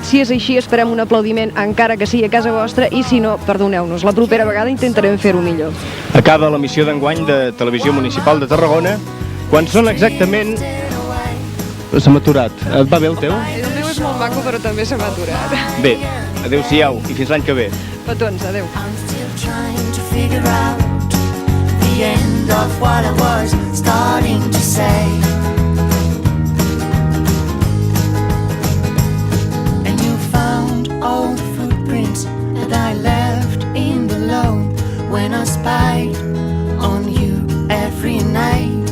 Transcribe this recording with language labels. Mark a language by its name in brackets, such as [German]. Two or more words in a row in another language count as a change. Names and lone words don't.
[Catalan] Si és així, esperem un aplaudiment, encara que sigui a casa vostra, i si no, perdoneu-nos. La propera vegada intentarem fer-ho millor. Acaba la missió d'enguany de Televisió Municipal de Tarragona, quan són exactament... Se m'ha aturat. Et va bé el teu? El meu és molt maco, però també se m'ha aturat. Bé, adeu-siau i fins l'any que ve. Petons, adeu. [English] Old footprints that I left in the loan when I spied on you every night.